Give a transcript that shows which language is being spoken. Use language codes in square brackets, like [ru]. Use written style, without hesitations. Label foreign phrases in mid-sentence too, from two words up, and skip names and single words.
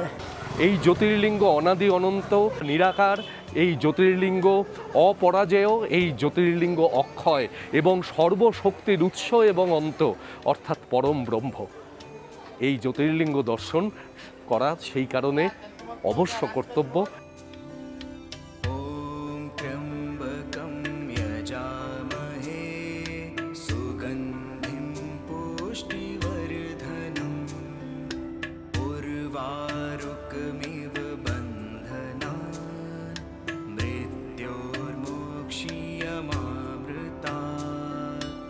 [bn] এই জ্যোতির্লিঙ্গ অনাদি অনন্ত নিরাকার, এই জ্যোতির্লিঙ্গ অপরাজেয়, এই জ্যোতির্লিঙ্গ অক্ষয় এবং সর্বশক্তির উৎস এবং অন্ত, অর্থাৎ পরম ব্রহ্ম। এই জ্যোতির্লিঙ্গ দর্শন করা সেই কারণে অবশ্য কর্তব্য। [sa] ॐ त्र्यम्बकं यजामहे सुगन्धिं पुष्टिवर्धनम् उर्वारुकमिव बन्धनान् मृत्योर्मोक्षीयमामृतात्।